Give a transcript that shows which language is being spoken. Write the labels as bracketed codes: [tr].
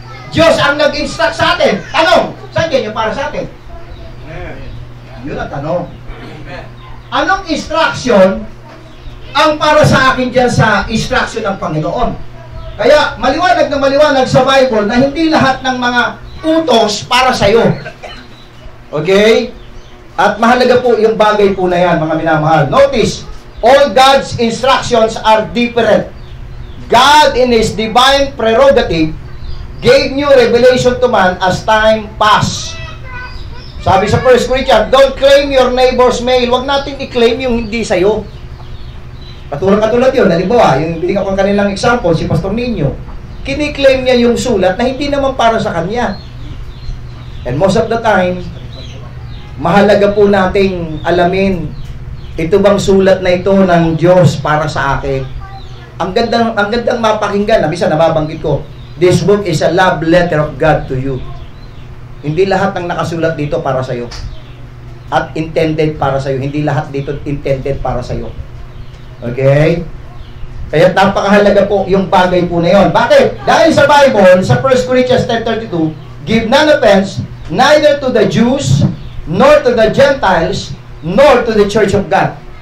[tl] Diyos ang nag-instruct sa atin. Tanong, saan yan yung para sa atin? Yun ang tanong. Anong instruction ang para sa akin dyan sa instruction ng Panginoon? Kaya maliwanag na maliwanag sa Bible na hindi lahat ng mga utos para sa iyo. Okay? At mahalaga po yung bagay po na yan, mga minamahal. [en] Notice, all God's instructions are different. God in His divine prerogative gave new revelation to man as time passed. [tl] Sabi sa 1 Corinthians, [en] don't claim your neighbor's mail. [tl] Huwag natin i-claim yung hindi sa'yo. Katulad yun. Halimbawa, yung binigyan ko kanilang example, si Pastor Nino. Kiniklaim niya yung sulat na hindi naman para sa kanya. [en] And most of the time, [tl] mahalaga po nating alamin, ito bang sulat na ito ng Diyos para sa akin? Ang gandang mapakinggan, minsan nababanggit ko, [en] this book is a love letter of God to you. [tl] Hindi lahat ng nakasulat dito para sa iyo. At intended para sa iyo. Hindi lahat dito intended para sa iyo. Okay? Kaya napakahalaga po yung bagay po na yon. Bakit? Dahil sa Bible, sa [en] 1 Corinthians 10:32, give none offense, neither to the Jews, nor to the Gentiles, nor to the Church of God.